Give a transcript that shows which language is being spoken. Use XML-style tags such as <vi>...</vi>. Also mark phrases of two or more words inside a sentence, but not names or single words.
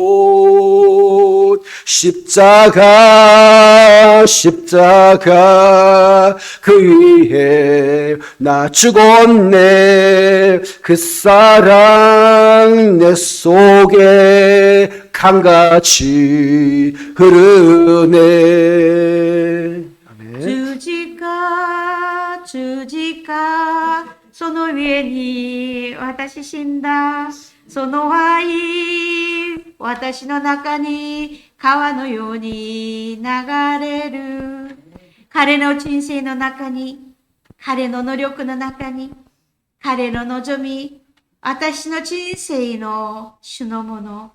<ko>꽃 십자가 그 위에 나 죽었네 그 사랑 내 속에 강같이 흐르네</ko> <ja>十字架、その上に私死んだ。その愛、私の中に川のように流れる。彼の人生の中に、彼の能力の中に、彼の望み、私の人生の主のもの。</ja>